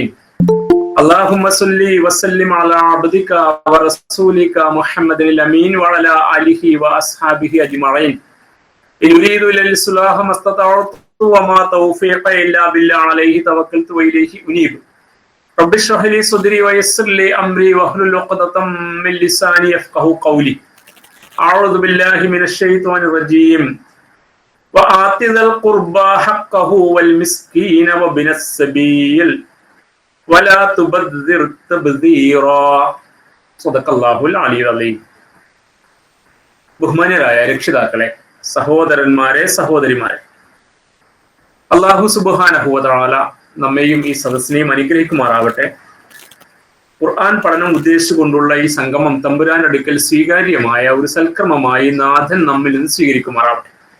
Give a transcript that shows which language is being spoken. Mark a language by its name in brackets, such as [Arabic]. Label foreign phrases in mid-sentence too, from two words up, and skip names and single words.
[Arabic] اللهم صل وسلم على عبدك ورسولك محمد الأمين وعلى آله وأصحابه أجمعين. يريد إلا الإصلاح ما استطعت وما توفيقي إلا بالله عليه توكلت وإليه أنيب. رب اشرح لي صدري ويسر لي أمري واحلل عقدة من لساني يفقهوا قولي. أعوذ بالله من الشيطان الرجيم وآت ذا القربى حقه والمسكين وابن السبيل ولا تبذر تبذيرا صدق الله العلي العظيم. [Malayalam] ബഹുമാന്യരായ രക്ഷിതാക്കളെ, സഹോദരന്മാരെ, സഹോദരിമാരെ, [Arabic] الله سبحانه وتعالى [Malayalam] നമ്മെയും ഈ സദസ്സിനെയും അനുഗ്രഹിക്കുമാറാവട്ടെ. ഖുർആൻ പഠനം ഉദ്ദേശിച്ചുകൊണ്ടുള്ള ഈ സംഗമം തമ്പുരാൻ അടുക്കൽ സ്വീകാര്യമായ ഒരു സൽക്രമമായി നാഥൻ നമ്മിൽ നിന്ന് സ്വീകരിക്കുമാറാവട്ടെ.